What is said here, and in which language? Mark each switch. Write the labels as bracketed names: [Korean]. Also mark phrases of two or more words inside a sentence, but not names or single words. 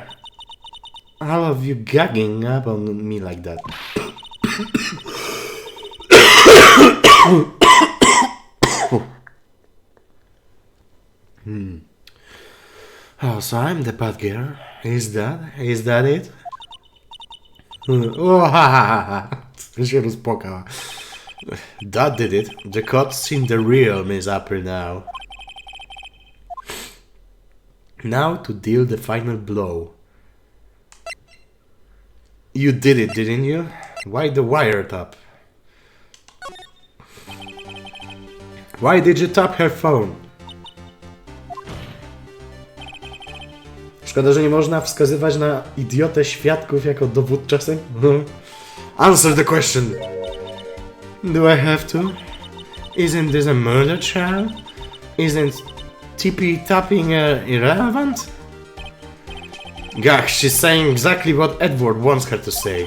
[English] All of you gagging up on me like that. Oh, so I'm the bad girl. Is that it? Oh, ha ha ha. [Polish] Się rozpłakała. [English] That did it. The cuts in the realm is upper now. Now to deal the final blow. You did it, didn't you? Why the wire tap? Why did you tap her phone? [Polish] Szkoda, że nie można wskazywać na idiotę świadków jako dowód czasem. [English] Answer the question. Do I have to? Isn't this a murder trial? Isn't tippy-tapping irrelevant? Gosh, she's saying exactly what Edward wants her to say.